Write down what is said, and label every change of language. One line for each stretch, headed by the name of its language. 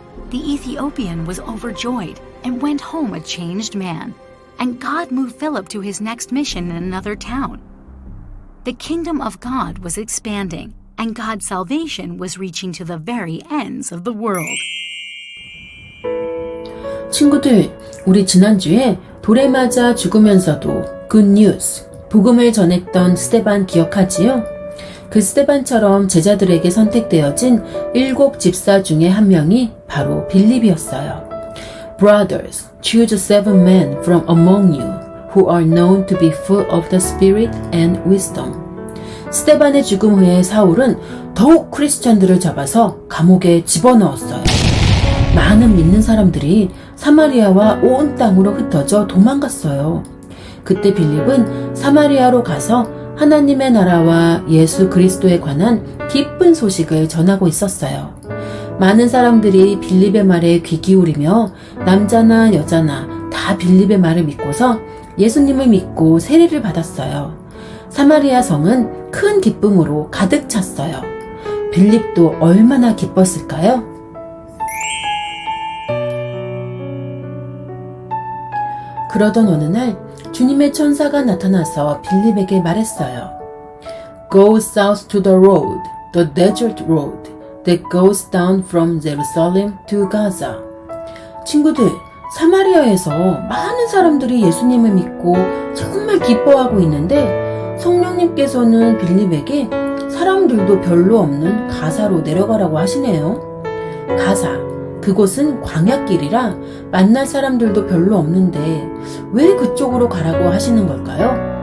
English: The Ethiopian was overjoyed and went home a changed man, and God moved Philip to his next mission in another town. The kingdom of God was expanding, and God's salvation was reaching to the very ends of the world.
Korean: 친구들, 우리 지난주에 돌에 맞아 죽으면서도 굿뉴스, 복음을 전했던 스데반 기억하지요? 그 스데반처럼 제자들에게 선택되어진 7 집사 중에 한 명이 바로 빌립이었어요.
English: Brothers, choose 7 men from among you who are known to be full of the Spirit and wisdom.
Korean: 스데반의 죽음 후에 사울은 더욱 크리스찬들을 잡아서 감옥에 집어넣었어요. 많은 믿는 사람들이 사마리아와 온 땅으로 흩어져 도망갔어요. 그때 빌립은 사마리아로 가서 하나님의 나라와 예수 그리스도에 관한 기쁜 소식을 전하고 있었어요. 많은 사람들이 빌립의 말에 귀 기울이며 남자나 여자나 다 빌립의 말을 믿고서 예수님을 믿고 세례를 받았어요. 사마리아 성은 큰 기쁨으로 가득 찼어요. 빌립도 얼마나 기뻤을까요? 그러던 어느 날 주님의 천사가 나타나서 빌립에게 말했어요.
English: Go south to the road, the desert road that goes down from Jerusalem to Gaza.
Korean: 친구들, 사마리아에서 많은 사람들이 예수님을 믿고 정말 기뻐하고 있는데 성령님께서는 빌립에게 사람들도 별로 없는 가사로 내려가라고 하시네요. 가사, 그곳은 광야길이라 만날 사람들도 별로 없는데 왜 그쪽으로 가라고 하시는 걸까요?